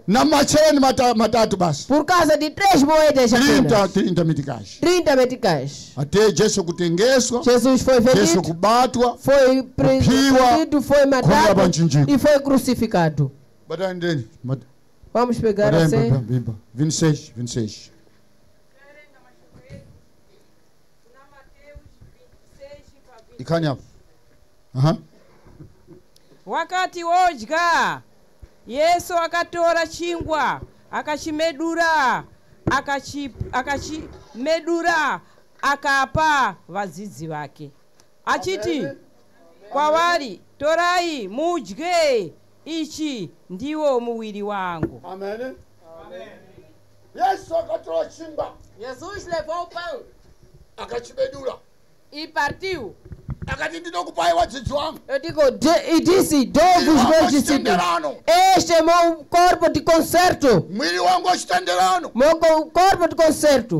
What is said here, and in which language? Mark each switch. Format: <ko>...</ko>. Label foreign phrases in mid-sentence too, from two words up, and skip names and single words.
<pt>Por causa de 3 moedas apenas. 30 meticais. Jesus foi vendido, foi prendido, foi matado e foi crucificado. Vamos pegar a ceia. 26.</pt> <sn>Wakati wodya Yesu akatora chingwa akachimedura akapa vadzidzi vake achiti kwavari, torai mudye, ichi ndiwo muwiri wangu. Amen. Yesu akatora chingwa.</sn> <pt>Jesus levou o pão e partiu. Eu digo, e disse: dou os meus discípulos. Este é meu corpo de concerto. Meu corpo de concerto.</pt>